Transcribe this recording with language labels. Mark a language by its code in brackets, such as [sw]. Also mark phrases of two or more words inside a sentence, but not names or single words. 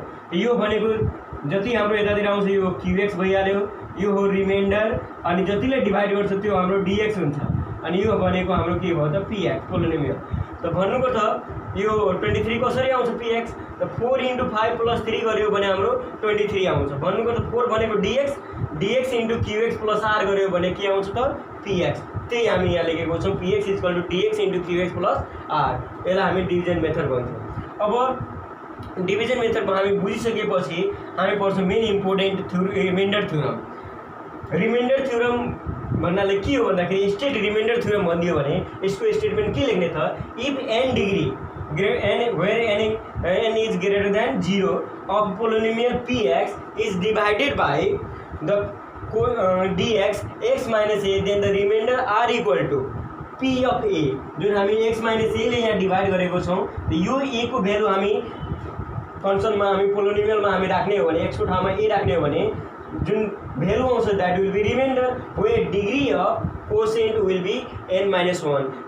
[ne] यो भनेको जति हाम्रो यतातिर आउँछ यो qx भइहाल्यो, यो हो रिमाइन्डर, अनि जतिले डिभाइड गर्छ त्यो हाम्रो dx हुन्छ, अनि यो भनेको हाम्रो के भयो त px पोलिनोमियल। त भन्नुको त यो 23 कसरी आउँछ px, त 4 × 5 + 3 गर्यो भने हाम्रो 23 आउँछ। भन्नुको त 4 भनेको dx × qx + r गर्यो भने के आउँछ त px। त्यही हामी यहाँ लेखेको छौँ, px = dx × qx + r। यसलाई हामी [en] division method [ne] भन्छौँ। अब डिभिजन मेथडमा हामी बुझिसकेपछि हामी पढ्छौँ [en] main important remainder theorem. remainder theorem [ne] भन्नाले के हो भन्दाखेरि [en] state remainder theorem [ne] भनिदियो भने यसको [en] स्टेटमेन्ट [ne] के लेख्ने त, [en] if n degree n is greater than 0 of polynomial px is divided by the dx x - a, then the remainder r equal to p of a, [ne] जुन हामी x - a ले यहाँ डिभाइड गरेको छौँ। यो a को भ्यालु हामी फंक्शनमा हामी पोलिनोमियलमा हामी राख्ने हो भने x को ठाउँमा a राख्ने हो भने जुन भ्यालु आउँछ [en] that will be remainder, where degree of quotient will be n-1.